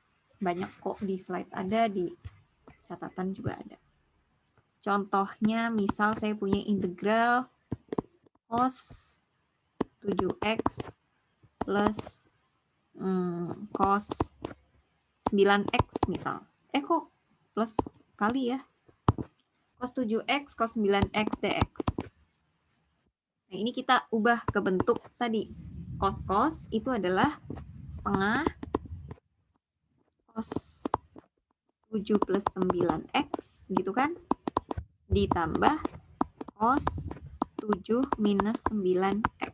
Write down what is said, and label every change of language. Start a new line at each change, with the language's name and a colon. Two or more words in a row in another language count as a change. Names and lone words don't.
Indonesian: Banyak kok di slide ada, di catatan juga ada. Contohnya misal saya punya integral cos 7x plus cos 9x misal. Kok plus kali ya? Cos 7x, cos 9x dx. Nah, ini kita ubah ke bentuk tadi. Cos itu adalah setengah cos 7 plus 9x, gitu kan? Ditambah cos 7 minus 9x.